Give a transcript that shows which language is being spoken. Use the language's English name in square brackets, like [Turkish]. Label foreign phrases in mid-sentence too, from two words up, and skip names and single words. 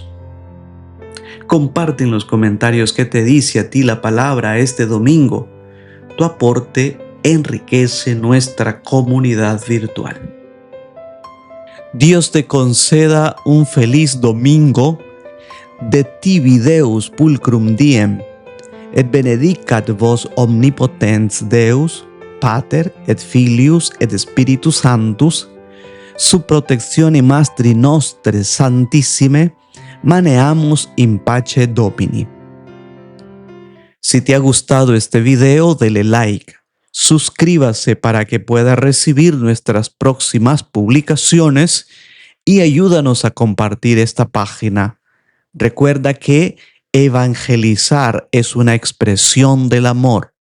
[Spanish] Comparte en los comentarios qué te dice a ti la palabra este domingo. Tu aporte enriquece nuestra comunidad virtual. Dios te conceda un feliz domingo. [Latin] De tibi Deus pulcrum diem, et benedicat vos omnipotens Deus, Pater et Filius et Spiritus Sanctus, su proteczione mastri nostre santissime, maneamus in pace Domini. [Spanish] Si te ha gustado este video, dele like, suscríbase para que pueda recibir nuestras próximas publicaciones y ayúdanos a compartir esta página. Recuerda que evangelizar es una expresión del amor.